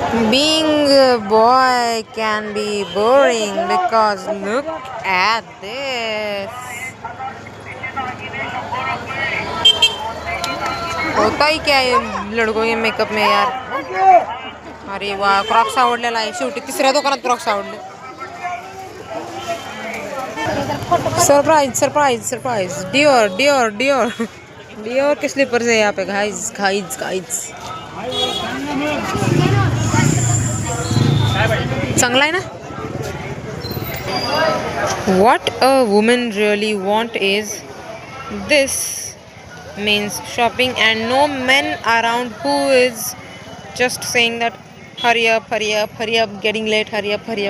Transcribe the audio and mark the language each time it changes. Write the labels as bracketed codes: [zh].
[en] Being a boy can be boring because look at this. [hi] होता ही क्या है लड़कों के मेकअप में यार. [mr] अरे वा क्रॉक्स आवडलेला आहे. शेवटी तिसऱ्या दुकानात क्रॉक्स आवडले. [en] Surprise surprise surprise. [hi] Dior Dior Dior Dior के स्लीपर्स है यहाँ पे. [en] guys guys guys [mr] चांगला आहे ना. [en] What a woman really want is this means shopping and no men around who is just saying that hurry up hurry up hurry up getting late hurry up.